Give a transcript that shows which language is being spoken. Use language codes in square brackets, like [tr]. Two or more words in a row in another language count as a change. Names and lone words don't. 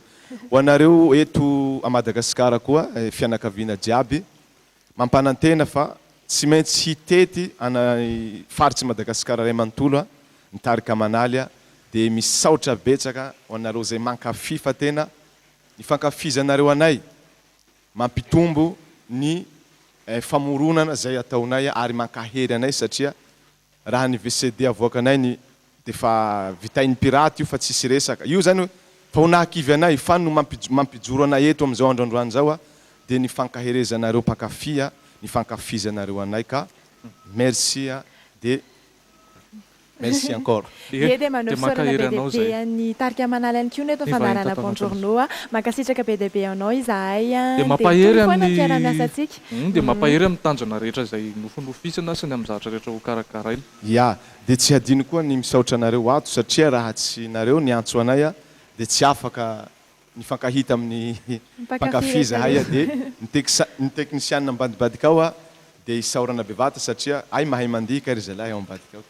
[mg] Ho anareo eto a Madagasikara koa fianakaviana jiaby mampanantena fa tsy maintsy hitety anay faritsy Madagasikara ray manontolo ny tarika manaly de misy saotra betsaka ho anareo zay mankafy fa tena ny fankafizanareo anay mampitombo ny famoronana zay ataonay ary mankahery anay satria raha ny VCD avoakanay ny de fa vitain'ny pirate io fa tsisy resaka. Io zany fa ho nahakivy anay fa no mampijoro anay eto am'izao androandroany zao de ny fankaherezanareo mpankafy ny fankafizanareo anay ka [fr] merci de merci encore. [mg] Dia manosorana be dia be any tarika manaly any koa neto fandarana Buongiorno mankasitraka be dia be anao izahay dia mampahery amin'ny dia mampahery amin'ny tanjona rehetra izay nofinofisana sy ny amin'ny zavatra rehetra ho karakaraina. Ya, de tsy hadino koa ny misaotra anareo ato satria raha tsy nareo ny antso anay de tsy afaka ny fankahita amin'ny mpankafy zahay de ny teknisianina ambadibadika ao dia isaorana bevata satria ay mahay mandihy ka ry zalahy ao ambadika ao.